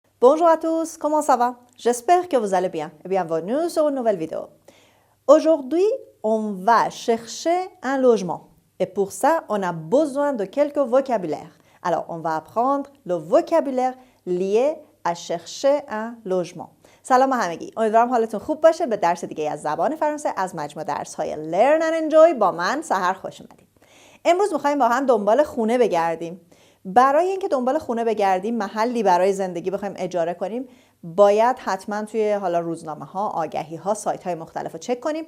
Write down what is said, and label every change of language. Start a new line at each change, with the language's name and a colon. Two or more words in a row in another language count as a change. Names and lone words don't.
French: Bonjour à tous, comment ça va? J'espère que vous allez bien et bienvenue sur une nouvelle vidéo. Aujourd'hui, on va chercher un logement et pour ça, on a besoin de quelques vocabulaires. Alors, on va apprendre le vocabulaire lié à chercher un logement.
Persian: سلام همگی، امیدوارم حالتون خوب باشه. به درس دیگه از زبان فرانسه از مجموعه درس‌های Learn and Enjoy با من سحر خوش اومدید. امروز می‌خوایم با هم دنبال خونه بگردیم. برای اینکه دنبال خونه بگردیم، محلی برای زندگی بخوایم اجاره کنیم، باید حتما توی حالا روزنامه‌ها، آگهی‌ها، سایت‌های مختلف رو چک کنیم.